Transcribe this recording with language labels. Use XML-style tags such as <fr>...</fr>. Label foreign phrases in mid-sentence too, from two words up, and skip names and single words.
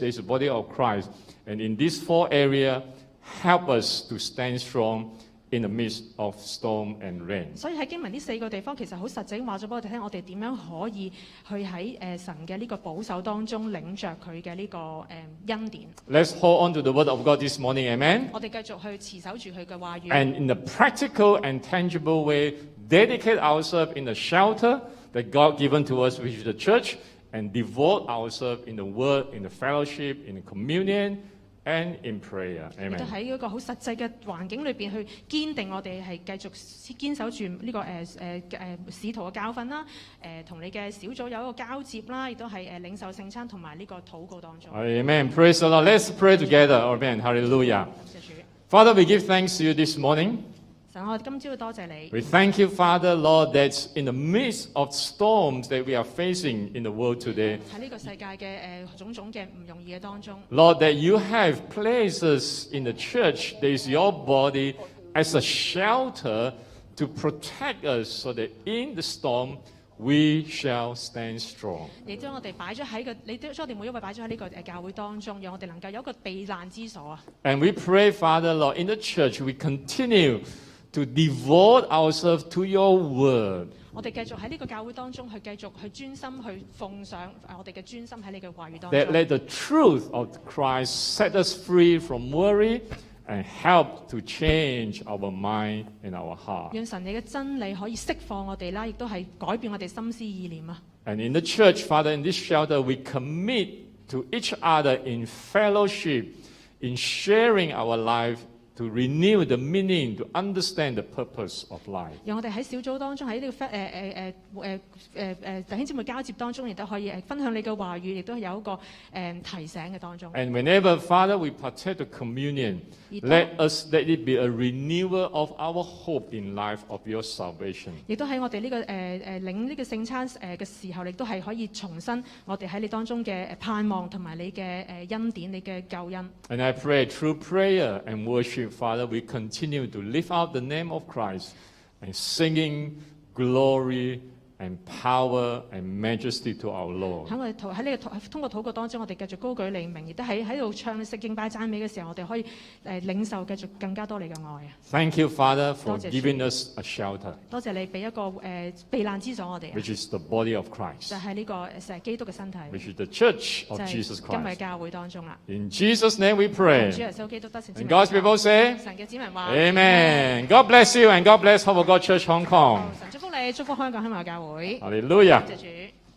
<en>There is the body of Christ. And in these four areas, help us to stand strong in the midst of storm and rain.</en> <yue>所以喺經文呢四個地方，其實好實際話咗俾我哋聽，我哋點樣可以去喺神嘅呢個保守當中領着佢嘅呢個恩典。</yue> <en>Let's hold on to the word of God this morning. Amen.</en> <yue>我哋繼續去持守住佢嘅話語。</yue> <en>And in a practical and tangible way, dedicate ourselves in the shelter that God given to us, which is the church, and devote ourselves in the word, in the fellowship, in the communion, and in prayer.</en> <yue>亦都</yue> <en>Amen.</en> <yue>喺一個好實際嘅環境裏邊去堅定我哋係繼續堅守住呢個使徒嘅教訓啦，同你嘅小組有一個交接啦，亦都係領受聖餐同埋呢個禱告當中。</yue> <en>Amen. Praise the Lord. Let's pray together. Amen. Hallelujah.</en> <yue>感謝主，</yue> <en>Father, we give thanks to you this morning.</en> <yue>神，我今朝多謝你。</yue> <en>We thank you, Father, Lord, that in the midst of storms that we are facing in the world today,</en> <yue>喺呢個世界嘅種種嘅唔容易嘅當中，</yue> <en>Lord, that you have placed us in the church, that is your body, as a shelter to protect us so that in the storm we shall stand strong.</en> <yue>你將我哋擺咗喺你將我哋每一位擺咗喺呢個教會當中，讓我哋能夠有一個避難之所啊！</yue> <en>And we pray, Father, Lord, in the church we continue to devote ourselves to your word.</en> <yue>我哋繼續喺呢個教會當中去繼續去專心去奉上我哋嘅專心喺你嘅話語當</yue> <en>That</en> <yue>中。</yue> <en>let the truth of Christ set us free from worry and help to change our mind and our heart.</en> <yue>讓神你嘅真理可以釋放我哋啦，亦都係改變我哋心思意念啊！</yue> <en>And in the church, Father, in this shelter, we commit to each other in fellowship, in sharing our life, to renew the meaning, to understand the purpose of life.</en> <yue>讓我哋喺小組當中喺呢個弟兄姊妹交接當中，亦都可以分享你嘅話語，亦都有一個提醒嘅當中。</yue> <en>And whenever, Father, we partake the communion, let it be a renewal of our hope in life of your salvation.</en> <yue>亦都喺我哋呢個領呢個聖餐嘅時候，亦都係可以重申我哋喺你當中嘅盼望同埋你嘅恩典、你嘅救恩。</yue> <en>And I pray through prayer and worship, Father, we continue to lift out the name of Christ and singing glory and power and majesty to our Lord.</en> <yue>喺我哋通過禱告當中，我哋繼續高舉你名，亦都喺度唱食敬拜讚美嘅時候，我哋可以領受繼續更加多你嘅愛啊！</yue> <en>Thank you, Father, for</en> <yue>多謝主。</yue> <en>giving us a shelter,</en> <yue>多謝你俾一個避難之所我哋啊，</yue> <en>which is the body of</en> <yue>就</yue> <en>Christ,</en> <yue>係呢個基督嘅身體，</yue> <en>which is the church</en> <yue>就</yue> <en>of</en> <yue>係</yue> <en>Jesus</en> <yue>今日</yue> <en>Christ.</en> <yue>教會當中啦。</yue> <en>In Jesus' name we</en> <yue>主</yue> <en>pray.</en> <yue>耶穌基督得勝之</yue> <en>And</en> <yue>名</yue> <en>God's people say,</en> <yue>神嘅子民話</yue> <en>Amen. God bless you and God bless Hope of God Church Hong Kong.</en> <yue>神祝福你，祝福香港香港教會。</yue> <en>Hallelujah.</en> <yue>謝主。</yue>